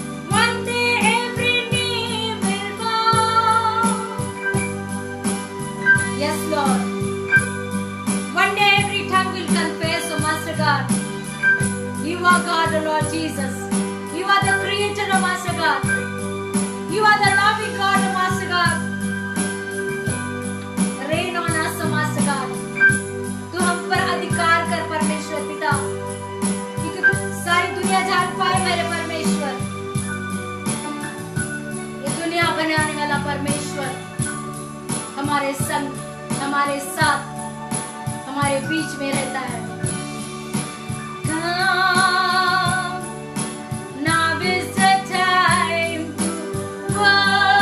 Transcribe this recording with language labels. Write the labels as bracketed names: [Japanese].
[English] One day every knee will bow. Yes, Lord. One day every tongue will confess, oh Master God, you are God, oh Lord Jesus. You are the creator, oh Master God. You are the loving God, oh Master God. Reign on us, oh Master God. [Hindi] तू हम पर अधिकार कर परमेश्वर पिता, क्योंकि सारी दुनिया जान पाए मेरे परमेश्वर, ये दुनिया बनाने वाला परमेश्वर हमारे संग, हमारे साथ, हमारे बीच में रहता है। [English] Come, now is the time to worship।